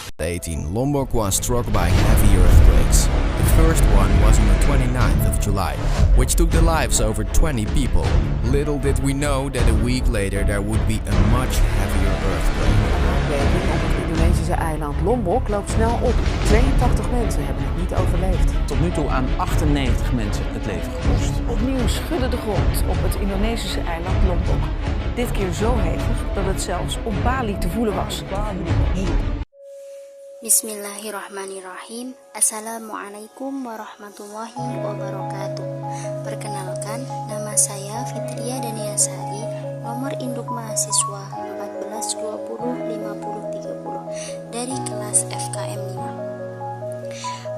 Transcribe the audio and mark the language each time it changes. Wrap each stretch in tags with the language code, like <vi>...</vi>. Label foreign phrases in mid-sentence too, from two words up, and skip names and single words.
<en>2018, Lombok was struck by heavy earthquakes. The first one was on the 29th of July, which took the lives of over 20 people. Little did we know that a week later there would be a much heavier earthquake.</en> <nl>Aardbeving op het Indonesische eiland Lombok loopt snel op. 82 mensen hebben het niet overleefd. Tot nu toe aan 98 mensen het leven gekost. Opnieuw schudde de grond op het Indonesische eiland Lombok. Dit keer zo hevig dat het zelfs op Bali te voelen was.</nl> <ar>Bismillahirrahmanirrahim. السلام عليكم ورحمة الله وبركاته.</ar> <id>Perkenalkan, nama saya Fitria Daniasari, nomor induk mahasiswa 14205030 dari kelas FKM 5.</id>